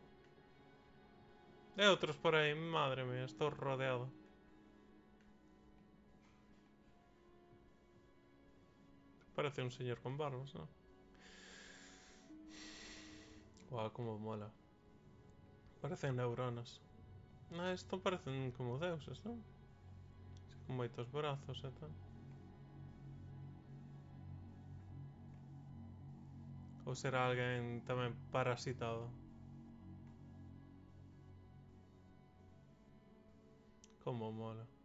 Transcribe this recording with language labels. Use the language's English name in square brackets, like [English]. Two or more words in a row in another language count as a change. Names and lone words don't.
[Spanish] Hay otros por ahí, madre mía, estoy rodeado. Parece un señor con barbas, ¿no? Guau, como mola. Parecen neuronas. Ah, esto parecen como deuses, ¿no? [Galician] Con moitos brazos e tal. Ou será alguén tamén parasitado. [Spanish] Como mola.